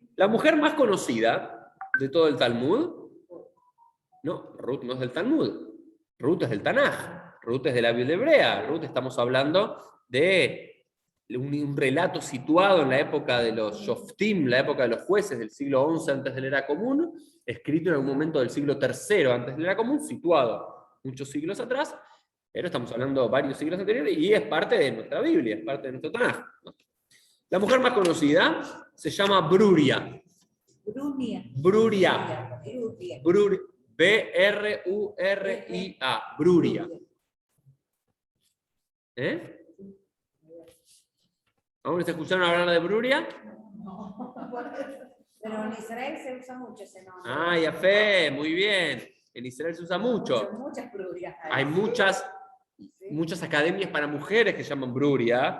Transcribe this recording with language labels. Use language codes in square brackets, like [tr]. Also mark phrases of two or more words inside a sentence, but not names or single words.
[es] La mujer más conocida de todo el Talmud, no, Ruth no es del Talmud, Ruth es del Tanaj, Ruth es de la Biblia hebrea, Ruth estamos hablando de un relato situado en la época de los Shoftim, la época de los jueces del siglo XI antes de la era común, escrito en algún momento del siglo III antes de la era común, situado muchos siglos atrás, pero estamos hablando varios siglos anteriores y es parte de nuestra Biblia, es parte de nuestro Tanaj. La mujer más conocida se llama Bruria. Brunia. Bruria. Brunia. B-R-U-R-I-A. Bruria. ¿Eh? ¿Aún se escucharon hablar de Bruria? Pero en Israel se usa mucho ese nombre. Ah, ya fe, muy bien. En Israel se usa mucho. Muchas brujas. Hay muchas academias para mujeres que se llaman Bruria.